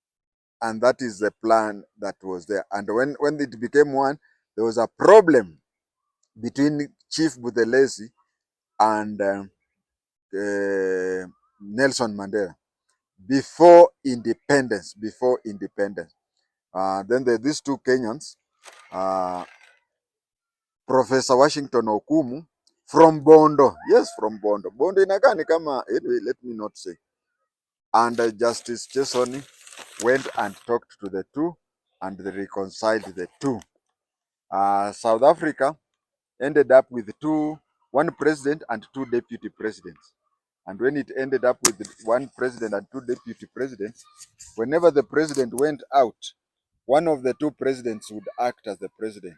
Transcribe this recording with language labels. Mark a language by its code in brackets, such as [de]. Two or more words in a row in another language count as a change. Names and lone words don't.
[en] Uh, and that is the plan that was there. And when it became one, there was a problem between Chief Buthelezi and Nelson Mandela before independence. Then there are these two Kenyans, uh, Professor Washington Okumu from Bondo. Yes, from Bondo. Bondo [sw] inakaa ni kama, [en] anyway, let me not say. And Justice Chesoni went and talked to the two, and they reconciled the two. South Africa ended up with one president and two deputy presidents. And when it ended up with one president and two deputy presidents, whenever the president went out, one of the two presidents would act as the president.